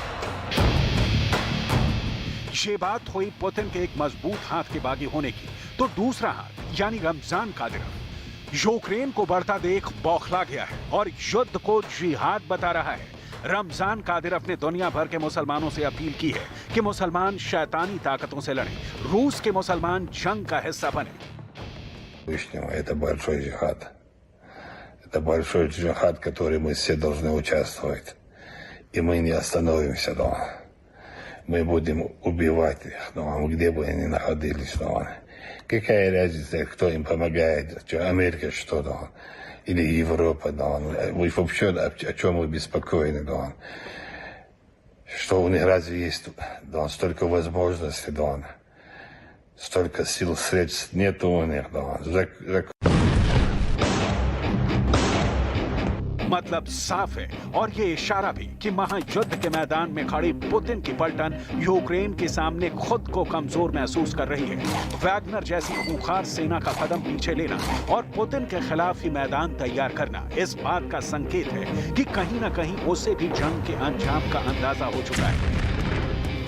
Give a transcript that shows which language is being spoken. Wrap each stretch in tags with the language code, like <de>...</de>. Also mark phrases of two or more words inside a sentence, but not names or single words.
<hi>ये बात हुई पुतिन के एक मजबूत हाथ के बागी होने की, तो दूसरा हाथ यानी रमजान कादिरोव यूक्रेन को बढ़ता देख बौखला गया है और युद्ध को जिहाद बता रहा है। रमजान कादिरोव ने दुनिया भर के मुसलमानों से अपील की है कि मुसलमान शैतानी ताकतों से लड़ें, रूस के मुसलमान जंग का हिस्सा बने।</hi> <ru>Это большой джихад. Это большой джихад, в который мы все должны участвовать. И мы не остановимся дома. Мы будем убивать их дома, где бы они находились дома. Какая разница, кто им помогает, Америка что-то, или Европа, да, вы вообще о чем вы беспокоены, да, что у них разве есть, да, столько возможностей, да, столько сил, средств нет у них, да,</ru> <hi>मतलब साफ है और ये इशारा भी कि महायुद्ध के मैदान में खड़ी पुतिन की पलटन यूक्रेन के सामने खुद को कमजोर महसूस कर रही है। वैगनर जैसी खूंखार सेना का कदम पीछे लेना और पुतिन के खिलाफ ही मैदान तैयार करना इस बात का संकेत है कि कहीं न कहीं उसे भी जंग के अंजाम का अंदाजा हो चुका है।</hi>